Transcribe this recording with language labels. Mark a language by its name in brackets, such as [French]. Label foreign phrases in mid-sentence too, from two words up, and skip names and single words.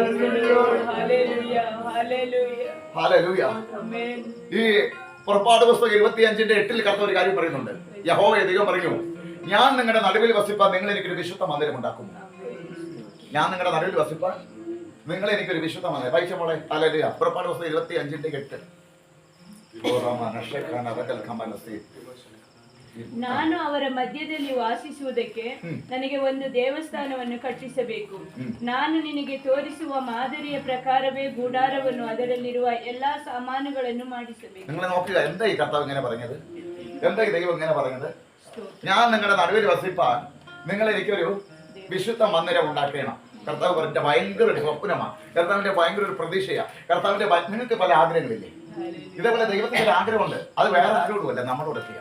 [Malayalam] ഈ പുറപ്പാട് പുസ്തകം 25:8 കർത്താവ് ഒരു കാര്യം പറയുന്നുണ്ട്. യഹോവയെ ദൈവം പറഞ്ഞു, ഞാൻ നിങ്ങളുടെ നടുവിൽ വസിപ്പാൻ നിങ്ങൾ എനിക്കൊരു വിശുദ്ധ മന്ദിരം ഉണ്ടാക്കും. ഞാൻ നിങ്ങളുടെ നടുവിൽ വസിപ്പാൻ നിങ്ങൾ എനിക്കൊരു വിശുദ്ധ മന്ദിരം. വായിച്ച മോളെ. ഹല്ലേലൂയ. പുറപ്പാട് പുസ്തകം 25:8. [Kannada] ನಾನು ಅವರ ಮಧ್ಯದಲ್ಲಿ ವಾಸಿಸುವುದಕ್ಕೆ ನನಗೆ ಒಂದು ದೇವಸ್ಥಾನವನ್ನು ಕಟ್ಟಿಸಬೇಕು. ನಾನು ನಿನಗೆ ತೋರಿಸುವ ಮಾದರಿಯ ಪ್ರಕಾರವೇ ಗುಡಾರವನ್ನು ಅದರಲ್ಲಿರುವ ಎಲ್ಲಾ ಸಾಮಾನುಗಳನ್ನು ಮಾಡಿಸಬೇಕು. [Malayalam] നിങ്ങൾ നോക്കുക, എന്താ ഈ കർത്താവ് ഇങ്ങനെ പറഞ്ഞത്? എന്താ ഈ ദൈവം ഇങ്ങനെ പറഞ്ഞത്? ഞാൻ നിങ്ങളുടെ നടുവിൽ വസിപ്പാൻ നിങ്ങൾ എനിക്കൊരു വിശുദ്ധ മന്ദിരം ഉണ്ടാക്കണം. കർത്താവ് പറഞ്ഞ ഭയങ്കര ഒരു സ്വപ്നമാണ്. കർത്താവിന്റെ ഭയങ്കര ഒരു പ്രതീക്ഷയാണ്. കർത്താവിന്റെ നിങ്ങൾക്ക് പല ആഗ്രഹങ്ങളില്ലേ? ഇതേപോലെ ദൈവത്തിന്റെ ആഗ്രഹമുണ്ട്. അത് വേറെ ആരോടുമല്ല, നമ്മളോടൊക്കെയാണ്.